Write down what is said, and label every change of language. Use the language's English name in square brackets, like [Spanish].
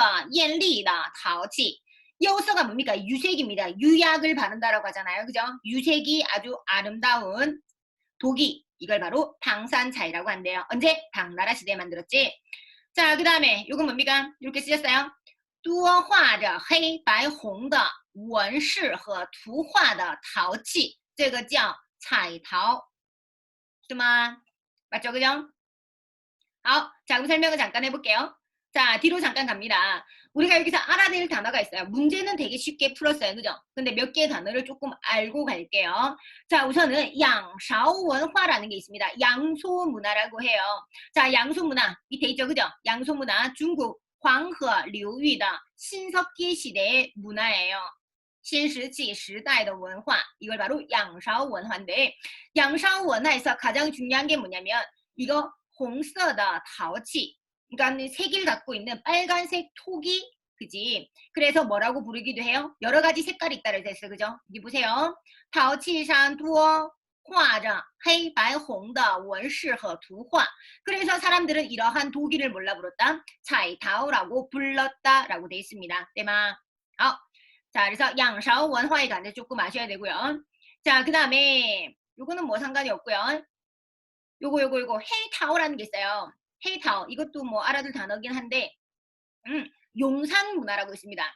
[Chinese] 唐代烧制出的一种釉色艳丽的陶器. [Korean] 효소가 뭡니까? 유색입니다. 유약을 바른다라고 하잖아요. 그죠? 유색이 아주 아름다운 독이 이걸 바로 당산차이라고 한대요. 언제? 당나라 시대에 만들었지. 자, 그 다음에 이건 뭡니까? 이렇게 쓰셨어요. [Chinese] 多画着黑白红的文饰和图画的陶器，这个叫彩陶，是吗？ [Korean] 맞죠, 그죠? 자, 그럼 설명을 잠깐 해볼게요. 자, 뒤로 잠깐 갑니다. 우리가 여기서 알아야 될 단어가 있어요. 문제는 되게 쉽게 풀었어요. 그죠? 근데 몇 개의 단어를 조금 알고 갈게요. 자, 우선은 양샤오원화라는 게 있습니다. 양소문화라고 해요. 자, 양소문화 밑에 있죠. 그죠? 양소문화 중국 황허 [Chinese] 流域的 [Korean] 신석기 시대의 문화예요. 신石器 시대의 문화. 이걸 바로 양샤오원화인데 양샤오원화에서 가장 중요한 게 뭐냐면 이거 [Chinese] 红色的陶器 [Korean] 그러니까 색을 갖고 있는 빨간색 토기 그지? 그래서 뭐라고 부르기도 해요? 여러 가지 색깔이 있다고 했어요. 그죠? 여기 보세요. [Chinese] 陶器上多画着黑白红的纹饰和图画 [Korean] 그래서 사람들은 이러한 도기를 몰라 부렀다? 차이타오라고 불렀다라고 돼 있습니다. 때마. 자, 그래서 양샤오 원화에 관해 조금 아셔야 되고요. 자, 그 다음에 요거는 뭐 상관이 없고요. 요거 헤이타오라는 게 있어요. 헤이타오 이것도 뭐 알아둘 단어긴 한데 용산 문화라고 있습니다.